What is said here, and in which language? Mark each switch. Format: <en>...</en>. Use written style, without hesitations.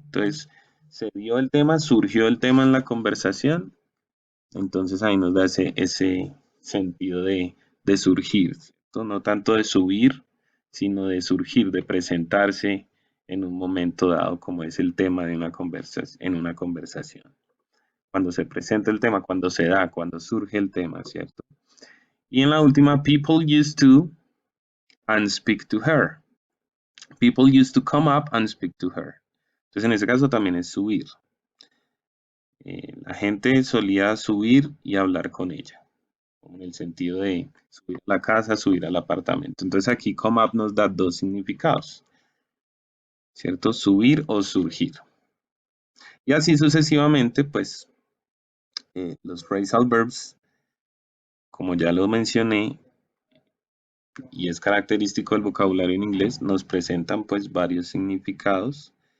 <es>Entonces, se dio el tema, surgió el tema en la conversación, entonces ahí nos da ese sentido de surgir, ¿cierto? No tanto de subir, sino de surgir, de presentarse en un momento dado, como es el tema de en una conversación. cuando se presenta el tema, cuando se da, cuando surge el tema, ¿cierto? Y en la última,</es> <en>people used to and speak to her. People used to come up and speak to her.</en> <es>Entonces, en ese caso también es subir. La gente solía subir y hablar con ella, como en el sentido de subir a la casa, subir al apartamento. Entonces aquí come up nos da dos significados, ¿cierto? Subir o surgir. Y así sucesivamente, pues los phrasal verbs, como ya lo mencioné, y es característico del vocabulario en inglés, nos presentan pues varios significados</es>